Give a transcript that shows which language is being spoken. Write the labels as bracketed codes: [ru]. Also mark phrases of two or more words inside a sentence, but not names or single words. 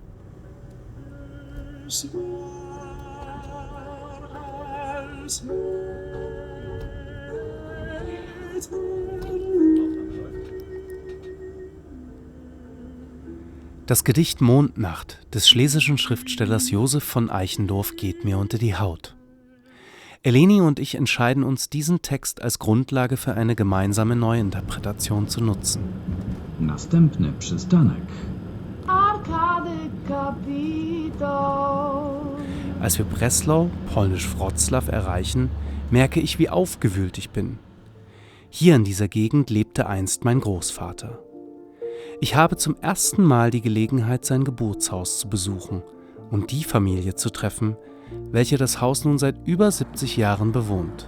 [de] Das Gedicht Mondnacht des schlesischen Schriftstellers Josef von Eichendorff geht mir unter die Haut. Eleni und ich entscheiden uns, diesen Text als Grundlage für eine gemeinsame Neuinterpretation zu nutzen. [pl] Następny przystanek. Arkady Kapitol. [de] Als wir Breslau, polnisch Wrocław, erreichen, merke ich, wie aufgewühlt ich bin. Hier in dieser Gegend lebte einst mein Großvater. Ich habe zum ersten Mal die Gelegenheit, sein Geburtshaus zu besuchen und die Familie zu treffen, welche das Haus nun seit über 70 Jahren bewohnt.